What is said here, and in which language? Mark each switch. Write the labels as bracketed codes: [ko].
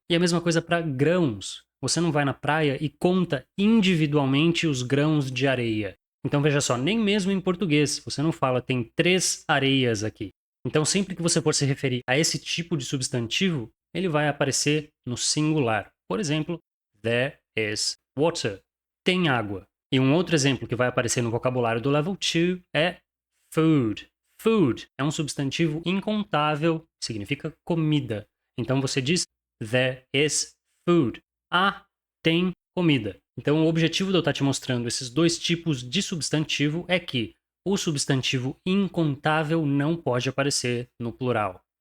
[pt] E a mesma coisa para grãos. Você não vai na praia e conta individualmente os grãos de areia. Então veja só, nem mesmo em português você não fala tem 3 areias aqui. Então sempre que você for se referir a esse tipo de substantivo, ele vai aparecer no singular. Por exemplo, [en] there is water. [pt] Tem água. E um outro exemplo que vai aparecer no vocabulário do Level 2 é food. Food é um substantivo incontável, significa comida. Então você diz [en] there is food. [pt] Tem comida. Então o objetivo de eu estar te mostrando esses 2 tipos de substantivo é que o substantivo incontável não pode aparecer no plural.